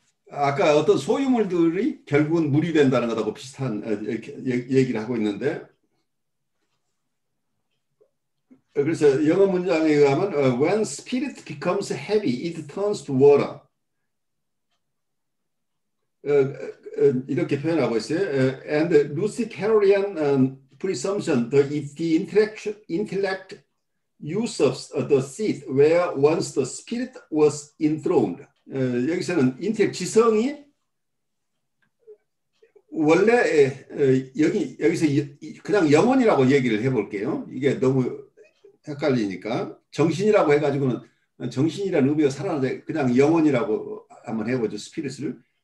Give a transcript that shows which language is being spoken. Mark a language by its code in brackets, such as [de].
[ko] 아까 어떤 소유물들이 결국은 물이 된다는 것하고 비슷한 얘기를 하고 있는데, 그래서 영어 문장에 의하면 [en] when spirit becomes heavy, it turns to water. [ko] 이렇게 표현하고 있어요. [en] And Luciferian presumption, the intellect use of the seat where once the spirit was enthroned. [ko] 여기서는 인텔 지성이 원래 여기서 그냥 영혼이라고 얘기를 해볼게요. 이게 너무 헷갈리니까 정신이라고 해가지고는 정신이라는 의미가 살아나는데 그냥 영혼이라고 한번 해보죠. 스피릿을.